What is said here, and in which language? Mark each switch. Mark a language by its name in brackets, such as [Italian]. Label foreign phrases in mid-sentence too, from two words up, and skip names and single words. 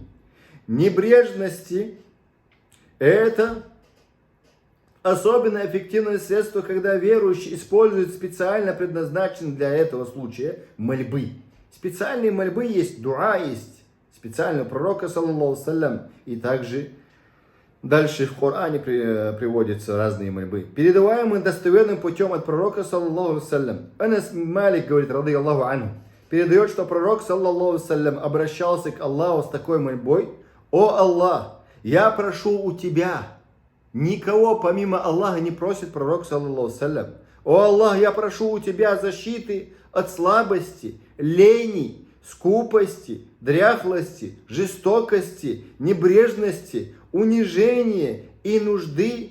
[Russian] Небрежности это особенно эффективное средство, когда верующий использует специально предназначенные для этого случая мольбы. Специальные мольбы есть, дуа есть. Специально у пророка, [Arabic] صلى الله سلم. [Russian] И также дальше в Коране приводятся разные мольбы. Передаваемые достоверным путем от пророка, [Arabic] صلى الله سلم. [Russian] Анас Малик говорит, [Arabic] رضي الله عنه, [Russian] передает, что пророк, [Arabic] صلى الله سلم, [Russian] обращался к Аллаху с такой мольбой: «О Аллах, я прошу у Тебя». Никого помимо Аллаха не просит пророк, [Arabic] صلى الله سلم. [Russian] «О Аллах, я прошу у Тебя защиты от слабости, лени, скупости, дряхлости, жестокости, небрежности, унижения и нужды.